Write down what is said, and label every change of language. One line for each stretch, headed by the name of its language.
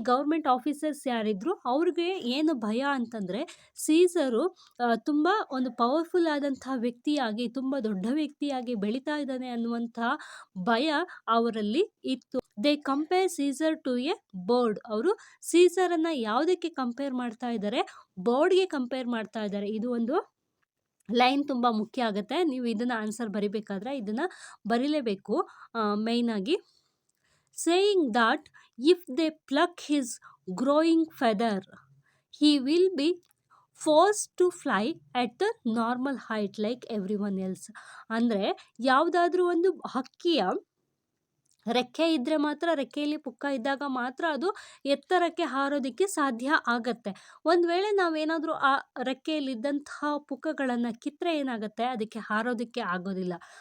Kannada: Government officers ಯಾರಿದ್ರು ಅವ್ರಿಗೆ ಏನು ಭಯ ಅಂತಂದ್ರೆ ಸೀಸರು ತುಂಬ ಒಂದು ಪವರ್ಫುಲ್ ಆದಂತಹ ವ್ಯಕ್ತಿಯಾಗಿ, ತುಂಬ ದೊಡ್ಡ ವ್ಯಕ್ತಿಯಾಗಿ ಬೆಳೀತಾ ಇದ್ದಾನೆ ಅನ್ನುವಂತಹ ಭಯ ಅವರಲ್ಲಿ ಇತ್ತು.
English: They compare Caesar to a bird.
Kannada: ಅವರು ಸೀಸರನ್ನು ಯಾವುದಕ್ಕೆ ಕಂಪೇರ್ ಮಾಡ್ತಾ ಇದ್ದಾರೆ, ಬರ್ಡ್ಗೆ ಕಂಪೇರ್ ಮಾಡ್ತಾ ಇದ್ದಾರೆ. ಇದು ಒಂದು ಲೈನ್ ತುಂಬ ಮುಖ್ಯ ಆಗುತ್ತೆ, ನೀವು ಇದನ್ನ ಆನ್ಸರ್ ಬರಿಬೇಕಾದ್ರೆ ಇದನ್ನ ಬರೀಲೇಬೇಕು ಮೇಯ್ನ್ ಆಗಿ.
English: Saying that if they pluck his growing feather he will be forced to fly at the normal height like everyone else.
Kannada: ಅಂದರೆ ಯಾವುದಾದ್ರೂ ಒಂದು ಹಕ್ಕಿಯ ರೆಕ್ಕೆ ಇದ್ದರೆ ಮಾತ್ರ, ರೆಕ್ಕೆಯಲ್ಲಿ ಪುಕ್ಕ ಇದ್ದಾಗ ಮಾತ್ರ ಅದು ಎತ್ತರಕ್ಕೆ ಹಾರೋದಕ್ಕೆ ಸಾಧ್ಯ ಆಗತ್ತೆ. ಒಂದು ವೇಳೆ ನಾವೇನಾದರೂ ಆ ರೆಕ್ಕೆಯಲ್ಲಿದ್ದಂತಹ ಪುಕ್ಕಗಳನ್ನು ಕಿತ್ತರೆ ಏನಾಗುತ್ತೆ, ಅದಕ್ಕೆ ಹಾರೋದಕ್ಕೆ ಆಗೋದಿಲ್ಲ.